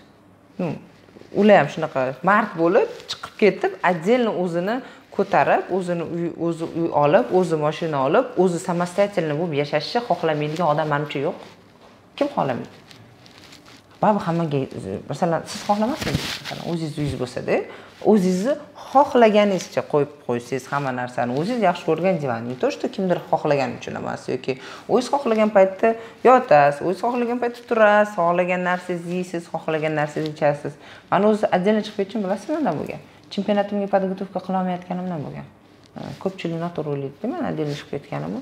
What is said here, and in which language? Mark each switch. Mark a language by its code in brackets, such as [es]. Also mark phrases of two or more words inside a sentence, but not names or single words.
[uz] Ular ham shunaqa mard bo'lib, chiqib ketib, отдельно o'zini ko'tarib, o'zini uy olib, o'zi mashina olib, o'zi samostoятельно bo'lib yashashni xohlamaydigan odam menimcha yo'q. Kim xohlamaydi? baribir hammaga masalan siz xohlamasmisiz masalan o'zingiz uyingiz bo'lsa-da, o'zingizni xohlaganingizcha qo'yib qo'ysangiz hamma narsani o'zingiz yaxshi ko'rgan divan, [ru] не то что [uz] kimdir xohlagan uchun emas yoki o'zingiz xohlagan paytda yotasiz, o'zingiz xohlagan paytda turasiz, xohlagan narsangizni yeysiz, xohlagan narsangizni ichasiz. Mana o'zi отдельно chiqib ketishim bilasizmi nimadan bo'lgan? Chempionatimga podgotovka qila olmayotganimdan bo'lgan. Ko'pchilik noto'g'ri o'ylaydi, men отдельно chiqib ketganimni.